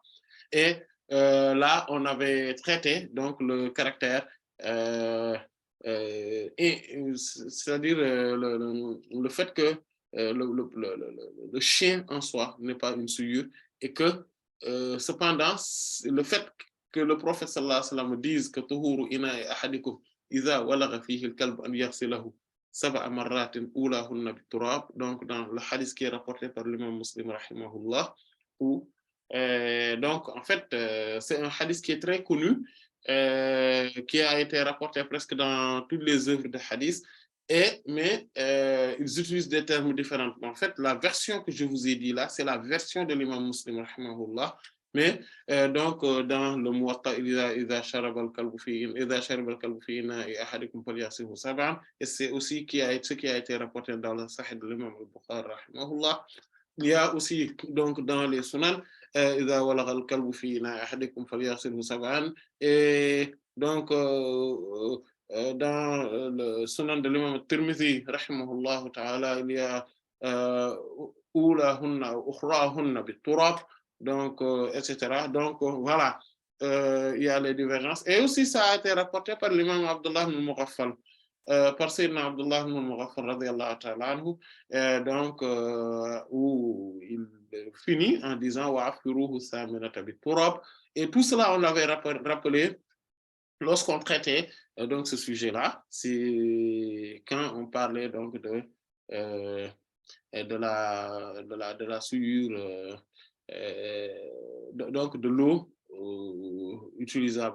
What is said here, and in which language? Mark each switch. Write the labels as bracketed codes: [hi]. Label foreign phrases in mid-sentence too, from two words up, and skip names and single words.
[fr] Et là, on avait traité donc le caractère, c'est-à-dire le fait que le chien en soi n'est pas une souillure et que cependant, le fait que le prophète [ar] صلى الله عليه وسلم [fr] dise que [ar] طهور إناء أحدكم إذا ولغ فيه الكلب أن يغسله سبع مرات أولاهن بالتراب, [fr] donc dans le hadith qui est rapporté par l'imam Muslim rahimahullah, où donc en fait c'est un hadith qui est très connu, qui a été rapporté presque dans toutes les œuvres de hadith, mais ils utilisent des termes différents. En fait, la version que je vous ai dit là, c'est la version de l'imam Muslim rahimahullah. Mais donc dans le Muwatta, [ar] إذا شرب الكلب في إناء أحدكم فليغسله سبعا, [fr] et c'est aussi ce qui a été rapporté dans le Sahih de l'imam al-Bukhari rahimahullah. Il y a aussi donc dans les Sunan, [ar] إذا ولغ الكلب في إناء أحدكم فليغسله سبعا, [fr] et donc dans le Sunan de l'imam al-Tirmidhi [ar] رحمه الله تعالى, [fr] il y a [ar] أولاهن أخراهن بالتراب, [fr] donc etc. Donc voilà, il y a les divergences, et aussi ça a été rapporté par l'imam Abdullah ibn Mughaffal, par Sayyidina Abdullah ibn Mughaffal [ar] رضي الله تعالى عنه, [fr] donc où il finit en disant [ar] وعفروه الثامنة بالتراب, [fr] et tout cela on l'avait rappelé lorsqu'on traitait donc ce sujet-là, c'est quand on parlait donc de la souillure, donc de l'eau utilisable.